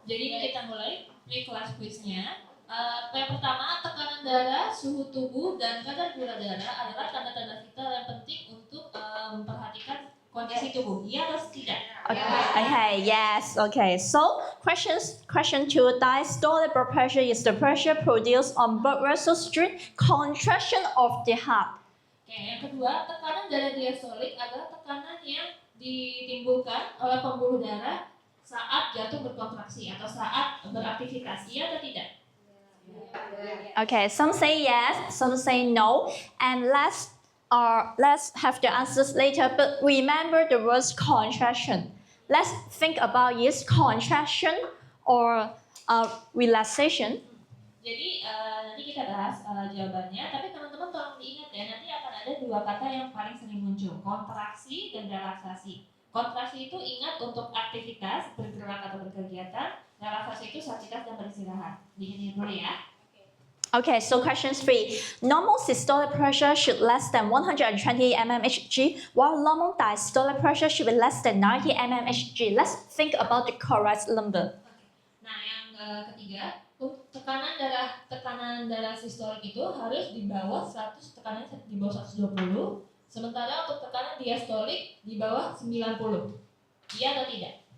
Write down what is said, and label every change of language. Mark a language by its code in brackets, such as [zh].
[id] Jadi ini kita mulai pre-class quiznya. Yang pertama, tekanan darah, suhu tubuh, dan kadar gula darah adalah tanda-tanda vital yang penting untuk memperhatikan kondisi tubuh. Iya atau tidak? [en] Okay, yes, okay. So, question 2, diastolic blood pressure is the pressure produced on blood vessels during contraction of the heart. [id] Oke, yang kedua, tekanan darah diastolik adalah tekanan yang ditimbulkan oleh pembuluh darah saat jantung berkontraksi atau saat beraktivitas. Iya atau tidak? [en] Okay, some say yes, some say no, and let's have the answers later. But remember the word contraction. Let's think about is contraction or relaxation. [id] Jadi nanti kita bahas jawabannya. Tapi teman-teman tolong diingat ya, nanti akan ada 2 kata yang paling sering muncul, kontraksi dan relaksasi. Kontraksi itu ingat untuk aktivitas, bergerak atau berkegiatan. Relaksasi itu aktivitas dan beristirahat. Diingat dulu ya. [en] Okay, so question 3. Normal systolic pressure should less than 120 mmHg, while normal diastolic pressure should be less than 90 mmHg. Let's think about the correct number. [id] Nah, yang ketiga, tekanan darah sistolik itu harus di bawah 100, tekanan di bawah 120, sementara untuk tekanan diastolik di bawah 90. Iya atau tidak?